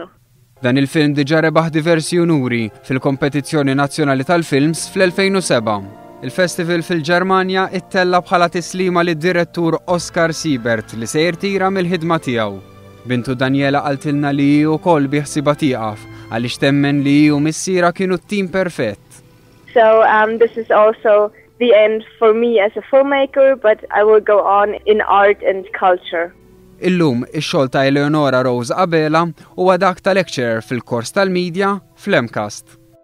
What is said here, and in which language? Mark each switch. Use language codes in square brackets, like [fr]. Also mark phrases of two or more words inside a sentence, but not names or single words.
[mt] Dan il-film diġà rebaħ diversi unuri fil-Kompetizzjoni Nazzjonali tal-Films fl-2007. Il-festival fil-Ġermanja ittella bħala tislima lid-direttur Oskar Siebert li se jirtira mill-ħidma tiegħu. Bintu Daniela qaltilna li hi wkoll biħsiba tieqaf għaliex temmen li hi u missiera kienu t-tim perfett. [en] So this is also the end for me as a filmmaker, but I will go on in art and culture. [mt] Illum ix-xogħol ta' Eleonora Rosabella huwa dak ta' lecturer fil-kors tal-Media fl-MCAST.